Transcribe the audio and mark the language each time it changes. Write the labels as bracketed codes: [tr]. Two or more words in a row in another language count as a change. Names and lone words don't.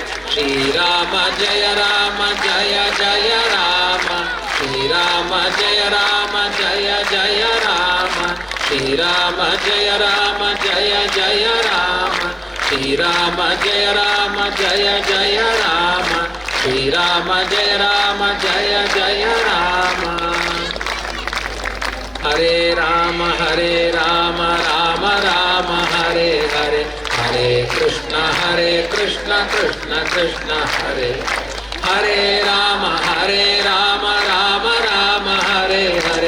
[sa] ಶ್ರೀರಾಮ ಜಯ ರಾಮ ಜಯ ಜಯ ರಾಮ. ಶ್ರೀರಾಮ ಜಯ ರಾಮ ಜಯ ಜಯ ರಾಮ. ಶ್ರೀರಾಮ ಜಯ ರಾಮ ಜಯ ಜಯ ರಾಮ. ಶ್ರೀರಾಮ ಜಯ ರಾಮ ಜಯ ಜಯ ರಾಮ. ಶ್ರೀರಾಮ ಜಯ ರಾಮ ಜಯ ಜಯ ರಾಮ. ಹರೇ ರಾಮ ರಾಮ ರಾಮ ಹರೇ ಹರೇ. ಹರೇ ಕೃಷ್ಣ ಕೃಷ್ಣ ಕೃಷ್ಣ ಹರೇ ಹರೇ. ರಾಮ ರಾಮ ರಾಮ ಹರೇ ಹರೇ.